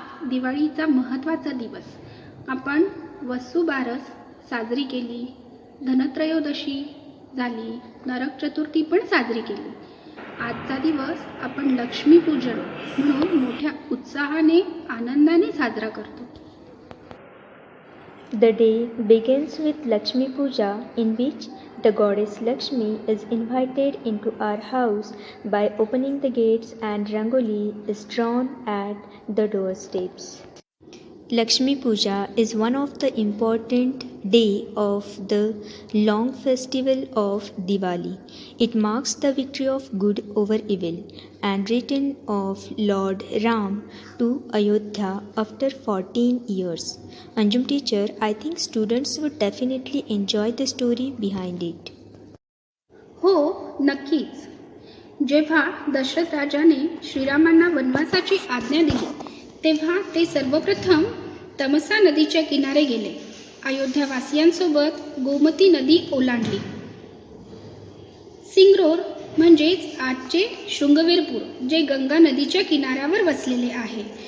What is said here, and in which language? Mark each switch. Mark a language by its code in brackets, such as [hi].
[mr] दिवाळीचा महत्त्वाचा दिवस. आपण वसुबारस साजरी केली, धनत्रयोदशी झाली, नरक चतुर्थी पण साजरी केली. आजचा दिवस आपण लक्ष्मीपूजन म्हणून मोठ्या उत्साहाने आनंदाने साजरा करतो. [en] The day begins with Lakshmi Puja, in which the goddess Lakshmi is invited into our house by opening the gates and rangoli is drawn at the doorsteps. Lakshmi Puja is one of the important day of the long festival of Diwali. It marks the victory of good over evil and return of Lord Ram to Ayodhya after 14 years. Anjum teacher, I think students would definitely enjoy the story behind it. [mr] हो, नक्कीच. जेव्हा दशरथ राजाने श्रीरामांना वनवासाची आज्ञा दिली तेव्हा ते सर्वप्रथम तमसा नदीच्या किनारे गेले. अयोध्यावासियांसोबत गोमती नदी ओलांडली. सिंगरोर म्हणजेच आजचे शृंगवेरपूर जे गंगा नदीच्या किनाऱ्यावर वसलेले आहे.